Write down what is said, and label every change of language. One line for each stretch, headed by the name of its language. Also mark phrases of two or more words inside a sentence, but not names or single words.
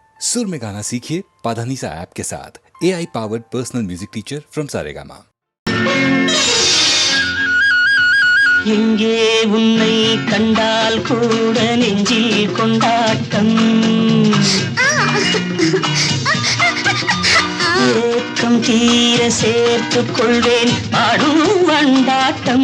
Hindi: सुर में गाना सीखिए पाधानीसा ऐप के साथ।
English: AI powered personal music teacher from Saregama.
Tamil: எங்கே உன்னை கண்டால் கூட நெஞ்சில் கொண்டாட்டம், ஏக்கம் தீர சேர்த்துக் கொள்வேன் பாடும் வண்டாட்டம்.